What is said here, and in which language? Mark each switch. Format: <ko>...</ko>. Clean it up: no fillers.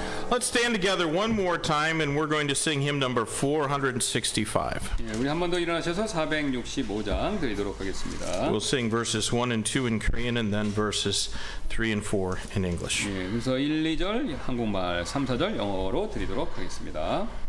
<en>Let's stand together one more time and we're going to sing hymn number 465.</en> <ko>예, 우리 한 번 더 일어나셔서 465장 드리도록 하겠습니다.</ko> <en>We'll sing verses 1 and 2 in Korean and then verses 3 and 4 in English.</en> <ko>예, 그래서 1, 2절 한국말, 3, 4절 영어로 드리도록 하겠습니다.</ko>